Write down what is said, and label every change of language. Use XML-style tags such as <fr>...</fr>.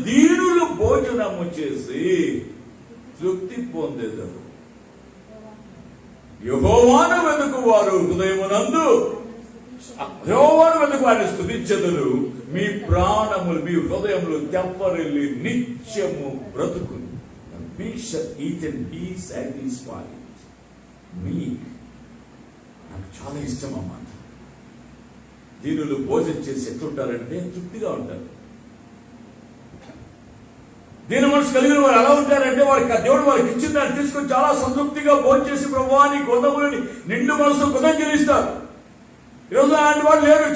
<te>దీనులు భోజనము చేసి తృప్తి పొందేదారు, యెహోవాను వెదుకువారు హృదయమునందు యెహోవాను వెదుకువారిని స్తుతించెదరు. మీ ప్రాణములు, మీ హృదయములు తెప్పరిల్లి నిత్యము బ్రతుకును.</te> <en>We shall eat and be satisfied.</en> <te>నాకు చాలా ఇష్టం అన్నమాట. దీనులు భోజనం చేసి ఎట్లుంటారంటే తృప్తిగా ఉంటారు. దీని మనసు కలిగిన వారు ఎలా ఉంటారంటే వారికి దేవుడు వారికి ఇచ్చిన దాన్ని తీసుకొని చాలా సంతృప్తిగా భోంచేసి ప్రభువాని గొంతములని నిండు మనసు కృతజ్ఞతలు. ఈరోజు అలాంటి వాళ్ళు లేరు.</te>